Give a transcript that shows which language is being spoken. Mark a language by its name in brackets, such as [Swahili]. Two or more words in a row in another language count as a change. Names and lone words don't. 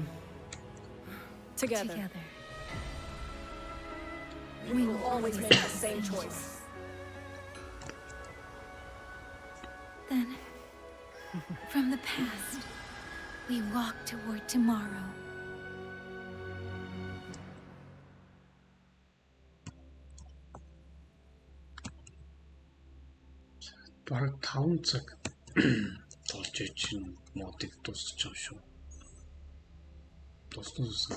[English] Together. We will always make the same choice. Then, from the past, we walk toward tomorrow. [Mongolian] Бараг 5 цаг толж чинь модыг дуусчих юм шүү. Дуусна.